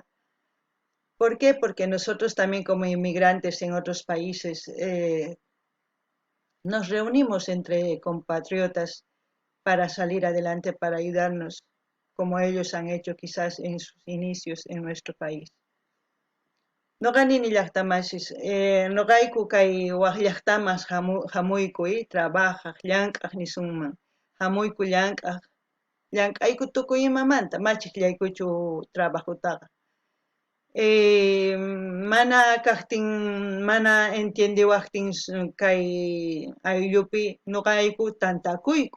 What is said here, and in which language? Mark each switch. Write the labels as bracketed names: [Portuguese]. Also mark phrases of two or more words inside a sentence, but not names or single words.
[Spanish] ¿Por qué? Porque nosotros también como inmigrantes en otros países nos reunimos entre compatriotas para salir adelante, para ayudarnos, como ellos han hecho quizás en sus inicios en nuestro país. [Quechua] Noqani llaqtamasis, noqayku kay waq llaqtamas hamuykuy trabajaq llank'aq nisunman. Hamuyku llank'ayku tukuy imamanta machiqllaykuchu trabajutaqa. Mana kaqtin, mana entiendiwaqtin kay ayllupi noqayku tantakuyku.